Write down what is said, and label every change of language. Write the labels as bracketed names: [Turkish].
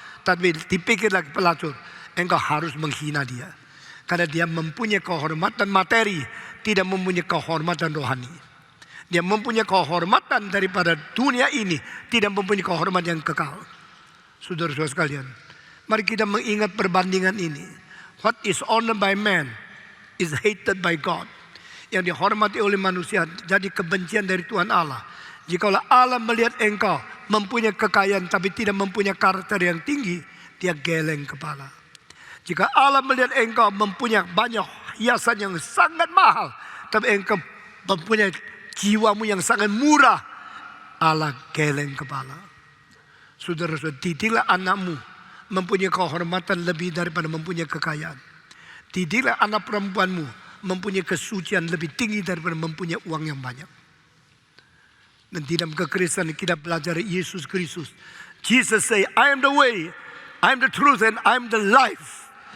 [Indonesian] Tapi dipikir lagi pelacur, engkau harus menghina dia. Karena dia mempunyai kehormatan materi, tidak mempunyai kehormatan rohani. Dia mempunyai kehormatan daripada dunia ini, tidak mempunyai kehormatan yang kekal. Saudara-saudara sekalian, mari kita mengingat perbandingan ini. [English] What is honored by man is hated by God. [Indonesian] Yang dihormati oleh manusia jadi kebencian dari Tuhan Allah. Jikalau Allah melihat engkau mempunyai kekayaan tapi tidak mempunyai karakter yang tinggi, dia geleng kepala. Jika Allah melihat engkau mempunyai banyak hiasan yang sangat mahal, tapi engkau mempunyai jiwamu yang sangat murah, Allah geleng kepala. Saudara-saudara, didiklah anakmu mempunyai kehormatan lebih daripada mempunyai kekayaan. Didiklah anak perempuanmu mempunyai kesucian lebih tinggi daripada mempunyai uang yang banyak. Dan di dalam kekristenan kita belajar Yesus Kristus. [English] Jesus say, I am the way, I am the truth, and I am the life.